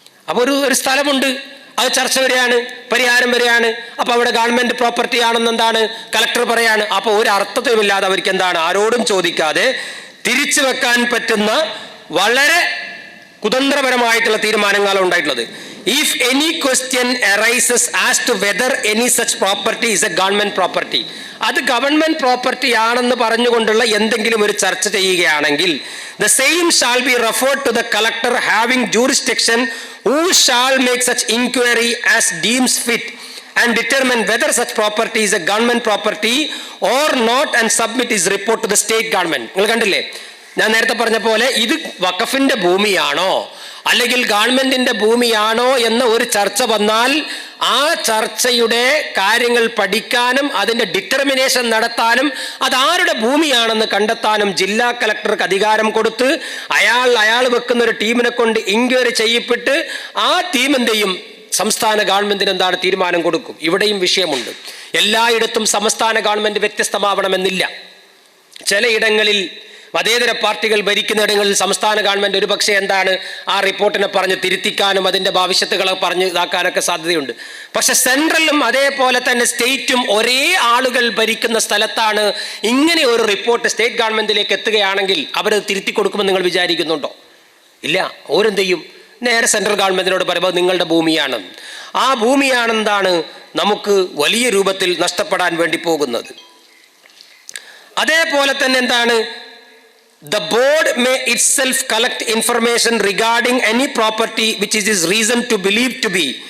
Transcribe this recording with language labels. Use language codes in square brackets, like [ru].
[ml] അപ്പോൾ ഒരു സ്ഥലമുണ്ട്, അത് ചർച്ച വരെയാണ്, പരിഹാരം വരെയാണ്. അപ്പൊ അവിടെ ഗവൺമെന്റ് പ്രോപ്പർട്ടി ആണെന്ന് കളക്ടർ പറയാണ്. അപ്പൊ ഒരു അർത്ഥത്തിലുമില്ലാതെ അവർക്ക് ആരോടും ചോദിക്കാതെ തിരിച്ചു വെക്കാൻ പറ്റുന്ന വളരെ കുതന്ത്രപരമായിട്ടുള്ള തീരുമാനങ്ങളാണ് ഉണ്ടായിട്ടുള്ളത്. [en] if any question arises as to whether any such property is a government property, [ml] അത് ഗവൺമെന്റ് പ്രോപ്പർട്ടി ആണെന്ന് പറഞ്ഞുകൊണ്ടുള്ള എന്തെങ്കിലും ഒരു ചർച്ച ചെയ്യുകയാണെങ്കിൽ [en] the same shall be referred to the collector having jurisdiction, who shall make such inquiry as deems fit and determine whether such property is a government property or not and submit his report to the state government. [ml] നിങ്ങൾ കണ്ടില്ലേ, ഞാൻ നേരത്തെ പറഞ്ഞ പോലെ ഇത് വഖഫിന്റെ ഭൂമിയാണോ അല്ലെങ്കിൽ ഗവൺമെന്റിന്റെ ഭൂമിയാണോ എന്ന ഒരു ചർച്ച വന്നാൽ ആ ചർച്ചയുടെ കാര്യങ്ങൾ പഠിക്കാനും അതിന്റെ ഡിറ്റർമിനേഷൻ നടത്താനും അതാരുടെ ഭൂമിയാണെന്ന് കണ്ടെത്താനും ജില്ലാ കളക്ടർക്ക് അധികാരം കൊടുത്ത് അയാൾ വെക്കുന്ന ഒരു ടീമിനെ കൊണ്ട് ഇൻക്വയറി ചെയ്യപ്പെട്ട് ആ ടീമിന്റെയും സംസ്ഥാന ഗവൺമെന്റിന് തീരുമാനം കൊടുക്കും. ഇവിടെയും വിഷയമുണ്ട്. എല്ലായിടത്തും സംസ്ഥാന ഗവൺമെന്റ് വ്യത്യസ്തമാവണമെന്നില്ല. ചിലയിടങ്ങളിൽ മതേതര പാർട്ടികൾ ഭരിക്കുന്നിടങ്ങളിൽ സംസ്ഥാന ഗവൺമെന്റ് ഒരു പക്ഷേ ആ റിപ്പോർട്ടിനെ പറഞ്ഞ് തിരുത്തിക്കാനും അതിന്റെ ഭവിഷ്യത്തുകളെ പറഞ്ഞ് ഇതാക്കാനൊക്കെ സാധ്യതയുണ്ട്. പക്ഷെ സെൻട്രലും അതേപോലെ തന്നെ സ്റ്റേറ്റും ഒരേ ആളുകൾ ഭരിക്കുന്ന സ്ഥലത്താണ് ഇങ്ങനെ ഒരു റിപ്പോർട്ട് സ്റ്റേറ്റ് ഗവൺമെന്റിലേക്ക് എത്തുകയാണെങ്കിൽ അവരത് തിരുത്തി കൊടുക്കുമെന്ന് നിങ്ങൾ വിചാരിക്കുന്നുണ്ടോ? ഇല്ല. ഓരെന്ത് ചെയ്യും? നേരെ സെൻട്രൽ ഗവൺമെന്റിനോട് പറയുമ്പോൾ നിങ്ങളുടെ ഭൂമിയാണ്. ആ ഭൂമിയാണെന്താണ് നമുക്ക് വലിയ രൂപത്തിൽ നഷ്ടപ്പെടാൻ വേണ്ടി പോകുന്നത്. അതേപോലെ തന്നെ [en] the board may itself collect information regarding any property which is reason to believe to be.